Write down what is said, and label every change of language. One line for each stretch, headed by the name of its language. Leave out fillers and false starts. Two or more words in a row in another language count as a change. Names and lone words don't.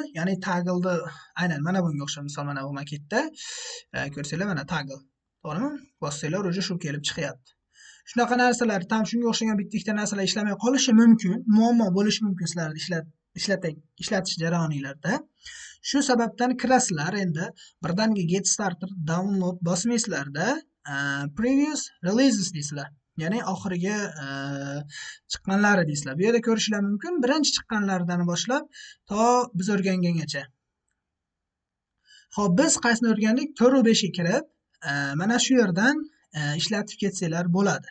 Uzbek: Ya'ni toggle aynan mana bunga o'xshab, misol mana bu maketda ko'rsanglar, mana toggle, to'g'rimi? Bossanglar уже shu kelib chiqyapti. Shunaqa narsalar, tam shunga o'xshagan bitta-ikkita narsalar ishlamay qolishi mumkin, muammo bo'lishi mumkin sizlarning ishlatish jarayoninglarda. Shu sababdan kirasizlar, endi birdaniga
English: get starter download
Uzbek: bosmaysizlarda,
English: previous releases
Uzbek: deysizlar. Ya'ni oxirgi chiqqanlari deysizlar. Bu yerda ko'rishlar mumkin, birinchi chiqqanlaridan boshlab to biz o'rgangangacha. Xo'p, biz qaysini o'rgandik? 4 va 5 ga kirib, mana shu yerdan ishlatib ketsanglar bo'ladi.